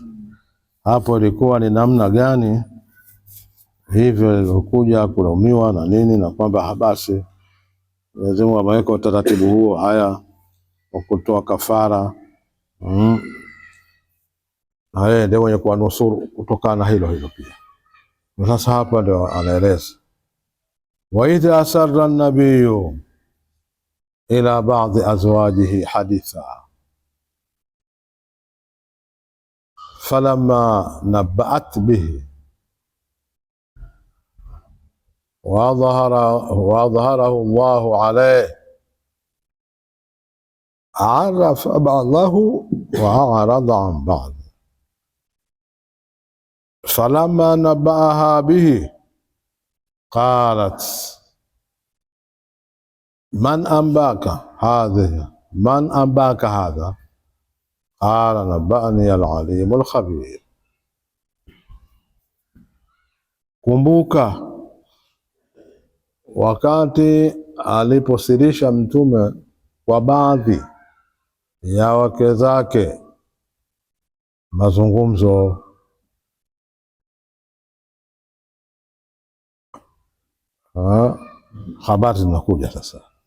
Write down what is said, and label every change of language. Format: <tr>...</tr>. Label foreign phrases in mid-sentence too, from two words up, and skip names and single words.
<sw>Hapo ilikuwa ni namna gani hivyo ilikuja kulaumiwa na nini, na kwamba basi Mwenyezi Mungu ameweka utaratibu huo haya wa kutoa kafara. Na yeye ndio mwenye kuwanusuru kutokana na hilo pia. Sasa hapa ndio anaeleza,</sw> <ar>وإذ أسر النبي إلى بعض أزواجه حديثا فلما نبأت به وأظهره الله عليه عرف بعضه وأعرض عن بعض. فلما نبأها به قالت من أنباك هذا قال نبأني العليم الخبير.</ar> <sw>Kumbuka wakati aliposirisha mtume kwa baadhi ya wake zake mazungumzo, habari zinakuja sasa.</sw>